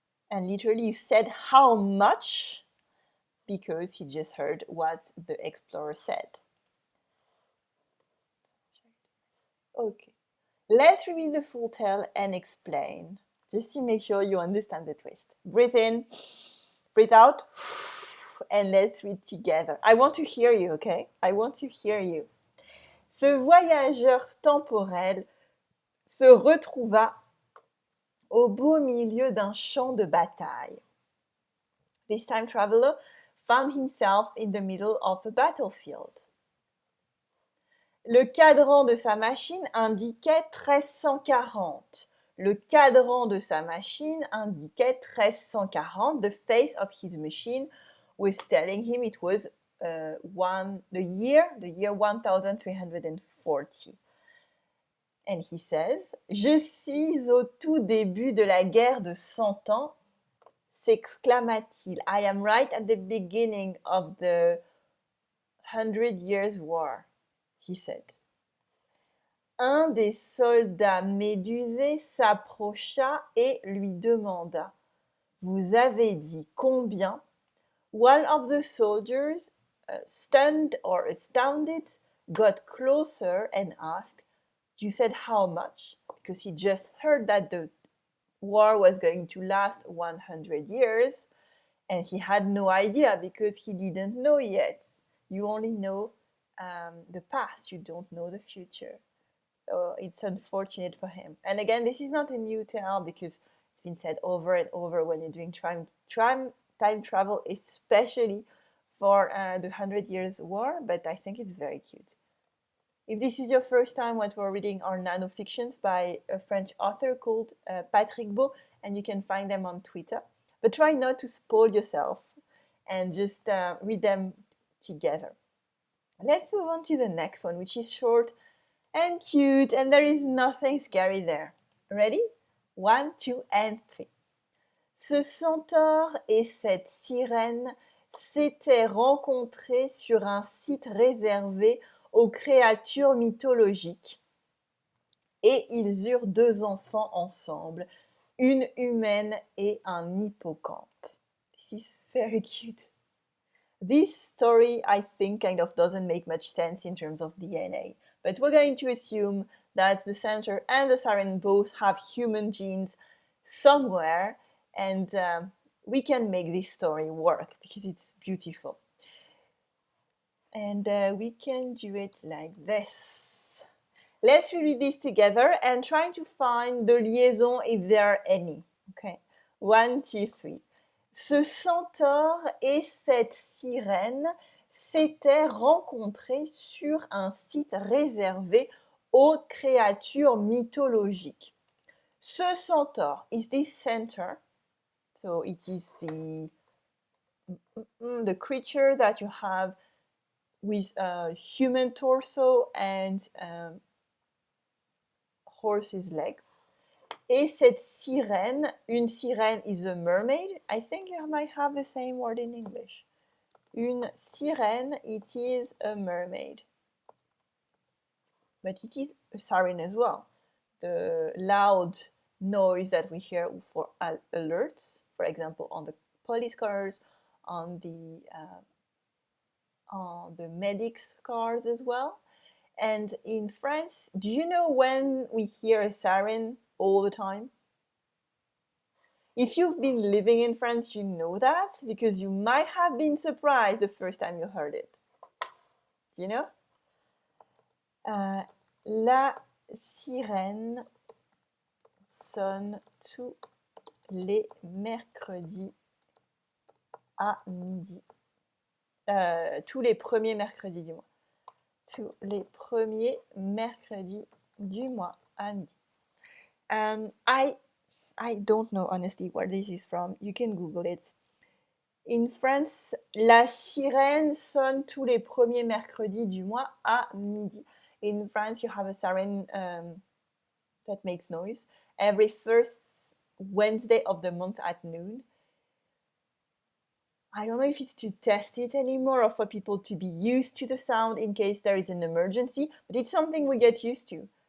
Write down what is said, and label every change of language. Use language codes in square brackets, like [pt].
[en] And literally you said how much, because he just heard what the explorer said. Okay, let's read the full tale and explain, just to make sure you understand the twist. Breathe in, breathe out, and let's read together. I want to hear you, okay? I want to hear you. [fr] Ce voyageur temporel se retrouva au beau milieu d'un champ de bataille. [en] This time traveler found himself in the middle of a battlefield. [fr] Le cadran de sa machine indiquait 1340. Le cadran de sa machine indiquait 1340. [en] The face of his machine was telling him it was the year 1340. And he says, [fr] Je suis au tout début de la guerre de 100 ans, s'exclama-t-il. [en] I am right at the beginning of the 100 Years' War, he said. [fr] Un des soldats médusés s'approcha et lui demanda, Vous avez dit combien? [en] One of the soldiers, stunned or astounded, got closer and asked, You said how much? Because he just heard that the war was going to last 100 years, and he had no idea because he didn't know yet. You only know the past, you don't know the future. So it's unfortunate for him. And again, this is not a new tale because it's been said over and over when you're doing time travel, especially for the 100 Years' War, but I think it's very cute. If this is your first time, what we're reading are Nanofictions by a French author called Patrick Baud, and you can find them on Twitter. But try not to spoil yourself and just read them together. Let's move on to the next one, which is short and cute, and there is nothing scary there. Ready? 1, 2, and 3. [fr] Ce centaure et cette sirène s'étaient rencontrés sur un site réservé aux créatures mythologiques et ils eurent 2 enfants ensemble, une humaine et un hippocampe. [en] This is very cute. This story, I think, kind of doesn't make much sense in terms of DNA, but we're going to assume that the centaur and the siren both have human genes somewhere, and we can make this story work because it's beautiful. And we can do it like this. Let's read this together and try to find the liaison if there are any. Okay, 1, 2, 3. [fr] Ce centaure et cette sirène s'étaient rencontrés sur un site réservé aux créatures mythologiques. Ce centaure [en] is this centaur, so it is the creature that you have with a human torso and horse's legs. [fr] Et cette sirène, une sirène [en] is a mermaid. I think you might have the same word in English. [fr] Une sirène, [en] it is a mermaid. But it is a siren as well. The loud noise that we hear for alerts, for example, on the police cars, on the medics' cars as well. And in France, do you know when we hear a siren all the time? If you've been living in France, you know that because you might have been surprised the first time you heard it. Do you know? [fr] La sirène sonne tous les mercredis à midi. Tous les premiers mercredis du mois. Tous les premiers mercredis du mois à midi. [en] I don't know honestly where this is from. You can Google it. In France, [fr] la sirène sonne tous les premiers mercredis du mois à midi. [en] In France, you have a siren that makes noise every first Wednesday of the month at noon. I don't know if it's to test it anymore or for people to be used to the sound in case there is an emergency, but it's something we get used to.